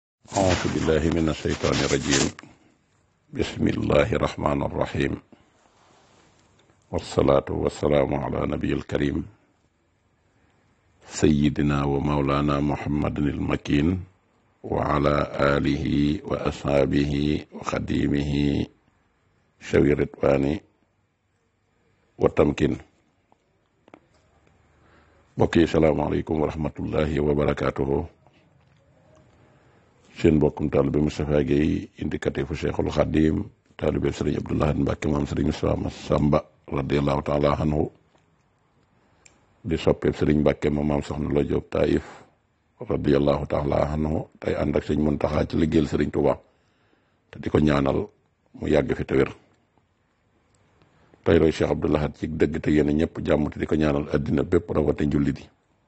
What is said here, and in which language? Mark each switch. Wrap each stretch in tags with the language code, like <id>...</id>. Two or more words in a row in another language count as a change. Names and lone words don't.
<ar>أعوذ بالله من الشيطان الرجيم بسم الله الرحمن الرحيم والصلاة والسلام على نبي الكريم سيدنا ومولانا محمد المكين وعلى آله وأصحابه وخديمه شوي الرضوان والتمكين. بقي السلام عليكم ورحمة الله وبركاته.</ar> <wo>seen mbokkum taalibe Moustapha Guèye indicatif Cheikhul Khadim taalibe Serigne Abdou Lahad Mbacké moom Serigne Moustapha Massamba</wo> <ar>رضي الله تعالى عنه</ar> <wo>di soppeeb Serigne Mbacké moom maam soxna Lo Diop Taïf</wo> <ar>رضي الله تعالى عنه</ar> <wo>tey ànd ak Serigne Mountakha ci liggéeyal Serigne Touba te di ko ñaanal mu yàgg fi te wér tey roy Cheikh Abdou Lahad ci dëgg te yéen ñëpp jàmm te di ko ñaanal addina bépp rawate njullit yi.</wo>